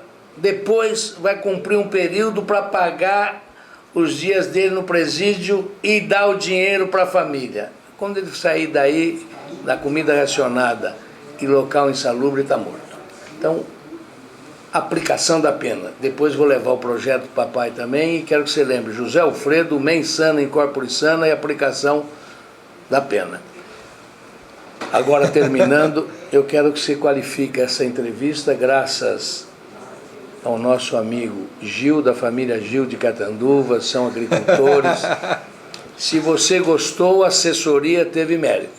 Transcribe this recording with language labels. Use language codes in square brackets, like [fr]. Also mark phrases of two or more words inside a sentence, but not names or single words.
[pt] Depois vai cumprir um período para pagar os dias dele no presídio e dar o dinheiro para a família. Quando ele sair daí, da comida racionada e local insalubre, está morto. Então, aplicação da pena. Depois vou levar o projeto do papai também e quero que você lembre, José Alfredo, [la] mens sana in corpore sano [pt] e aplicação da pena. Agora, terminando, eu quero que você qualifique essa entrevista graças ao nosso amigo Gil, da família Gil de Catanduva, são agricultores. Se você gostou, a assessoria teve mérito.